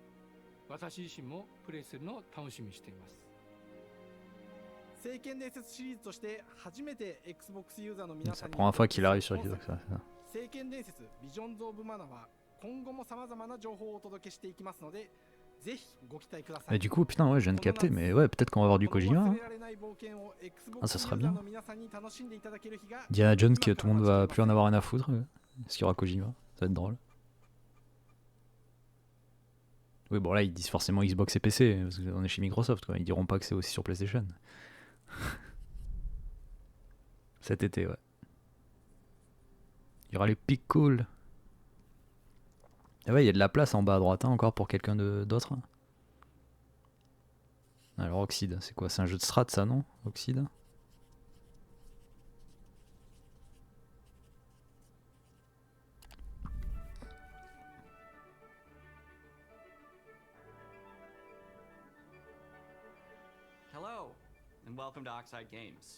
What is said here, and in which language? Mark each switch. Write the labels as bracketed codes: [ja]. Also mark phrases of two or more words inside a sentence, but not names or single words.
[ja] 私自身もプレイするのを楽しみにしています。聖剣伝説シリーズとして初めて Xbox ユーザーの皆さんに聖剣伝説ビジョンズ・オブ・マナーは今後も様々な情報をお届けしていきますので、ぜひご期待ください。 [fr] Et du coup, putain, ouais, je viens de capter, mais ouais, peut-être qu'on va avoir du Kojima. Hein. Ah, ça serait bien. Indiana Jones, que tout le monde va plus en avoir rien à foutre. Est-ce qu'il y aura Kojima? Ça va être drôle. Oui, bon là ils disent forcément Xbox et PC, parce qu'on est chez Microsoft, quoi. Ils diront pas que c'est aussi sur PlayStation. Cet été, ouais. Il y aura les pics cool. Ah ouais, il y a de la place en bas à droite hein, encore pour quelqu'un d'autre. Alors Oxide, c'est quoi? C'est un jeu de strat ça, non? Oxide? [en] Hello, and welcome to Oxide Games.